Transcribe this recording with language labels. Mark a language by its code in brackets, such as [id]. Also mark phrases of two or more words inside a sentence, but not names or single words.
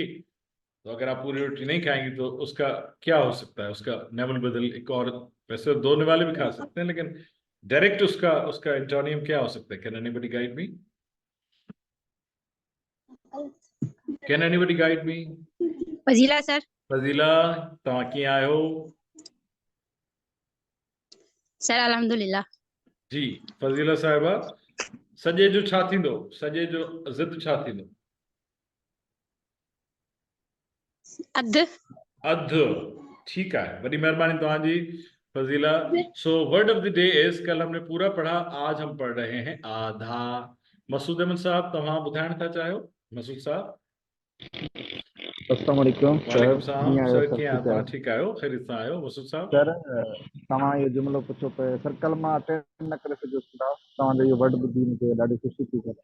[ur] تو اگر آپ پوری روٹی نہیں کھائیں گی تو اس کا کیا ہو سکتا ہے? اس کا نیول بدل ایک اور، ویسے دو نوالے بھی کھا سکتے ہیں لیکن ڈائریکٹ اس کا اس کا اینٹونیم کیا ہو سکتا ہے? [en] Can anybody guide me? Can anybody guide me? [ur] फजीला सर। फजीला, [sd] तव्हां कीअं आहियो? सर अल्हम्दुलिल्लाह। जी फज़ीला साहिबा, सॼे जो छा थींदो? सॼे जो ज़िद छा थींदो? अध। अधु। ठीकु आहे, वॾी महिरबानी तव्हांजी फज़ीला। [en] So word of the day is, [ur] کل ہم نے پورا پڑھا، آج ہم پڑھ رہے ہیں آدھا. [sd] मसूद अहमद साहब तव्हां ॿुधाइण था चाहियो? मसूद साहब। [ar] السلام عليكم वालेकुम सर, सलाम [sd] कीअं आहियो? सर, सभु कीअं आहियो ठीकु तव्हां? आहे ठीकु आहियो, ख़ैरियत सां आहियो? मसूद साहब सर? तव्हां इहो जुमिलो पुछो पिए सर्कल मां अटेंड न करे सघियुसि था, तव्हांजो इहो वर्ड ॿुधी मूंखे ॾाढी ख़ुशी थी सर।